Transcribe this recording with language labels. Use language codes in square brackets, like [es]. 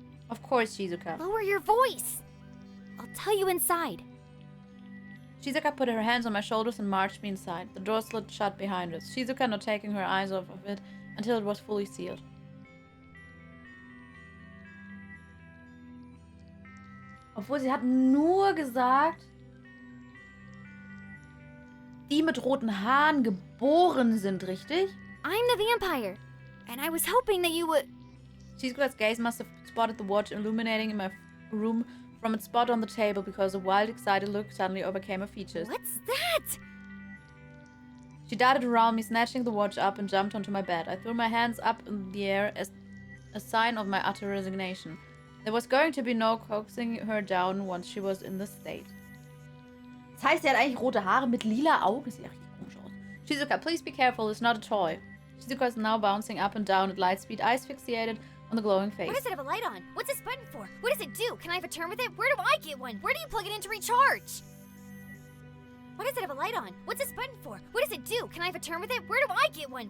[en] Of course, Shizuka. Lower your voice. I'll tell you inside. Shizuka put her hands on my shoulders and marched me inside. The door slid shut behind us, Shizuka not taking her eyes off of it until it was fully sealed. [de] Obwohl, sie hat nur gesagt, die mit roten Haaren geboren sind, richtig? [en] I'm the vampire, and I was hoping that you would... Shizuka's gaze must have spotted the watch illuminating in my room from its spot on the table because a wild, excited look suddenly overcame her features. What's that? She darted around me, snatching the watch up and jumped onto my bed. I threw my hands up in the air as a sign of my utter resignation. There was going to be no coaxing her down once she was in this state. [de] Das heißt, sie hat eigentlich rote Haare mit lila Augen. Sieht ja richtig komisch aus. [en] Shizuka, please be careful. It's not a toy. Shizuka is now bouncing up and down at light speed, eyes fixated on the glowing face. Why does it have a light on? What's this button for? What does it do? Can I have a turn with it? Where do I get one? Where do you plug it in to recharge? Why does it have a light on? What's this button for? What does it do? Can I have a turn with it? Where do I get one?